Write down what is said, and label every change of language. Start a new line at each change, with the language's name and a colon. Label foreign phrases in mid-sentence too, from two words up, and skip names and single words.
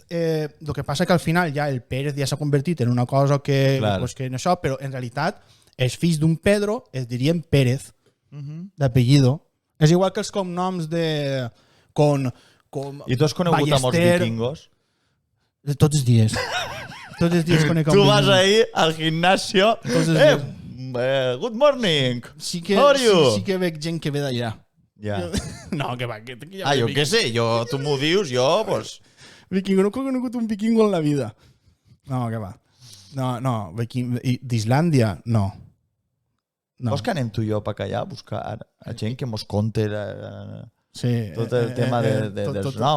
Catalan: El que passa que al final ja el Pérez ja s'ha convertit en una cosa que no això, però en realitat els fills d'un Pedro es dirien Pérez, d'apellido. És igual que els cognoms de... I tu has conegut a molts vikingos? Tots els dies. Tots els dies conec a un tu vas ahí al gimnasio.
English: Good morning. How are you?
Catalan: Sí que veig gent que ve d'allà. Ja. No, que va. Jo què sé, tu m'ho dius, pues... Vikingo, no he conegut un vikingo en la vida. No, que va. No, d'Islàndia, no. Vols que anem tu i jo per allà a buscar a gent que mos conte tot el tema dels noms?